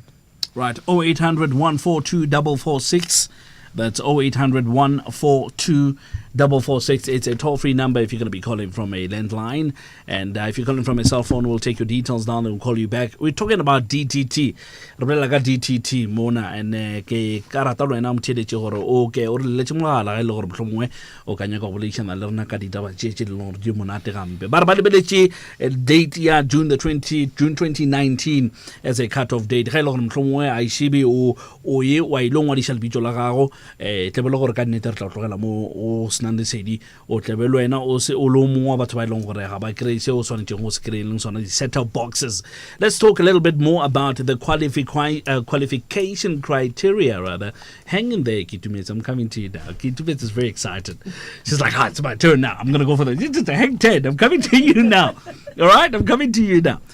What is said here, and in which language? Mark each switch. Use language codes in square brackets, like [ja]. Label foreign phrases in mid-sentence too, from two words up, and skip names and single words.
[en] Right, 0800 142 446. That's 0800 142 446. It's a toll-free number if you're going to be calling from a landline. And if you're calling from a cell phone, we'll take your details down and we'll call you back. We're talking about DTT. [nso] DTT, Mona, and ke karata lwena mtheletše gore o ke o re letse mogala ga ile gore mohlomongwe o ka nyaka go boleišana le rena ka ditaba tše tše leng gore di monate gampe ba re ba lebeletše date ya June 2019 [en] as a cut-off date [nso] ga ile gore mohlomongwe a išebe o ye wa ile ngwadiša lebitso la gago tlebe le gore ka nnete re tla tlogela mo o senang lesedi o tlebe le wena o le mongwe wa batho ba ileng gore ga ba kry se o swanetšeng go se kry leng sona di- [en] set-top boxes. Let's talk a little bit more about the qualification criteria, rather. Hang in there, Kitumets. I'm coming to you now. Kitumets is very excited. She's like, it's my turn now. I'm going to go for the... Just hang 10. I'm coming to you now. All right? I'm coming to you now.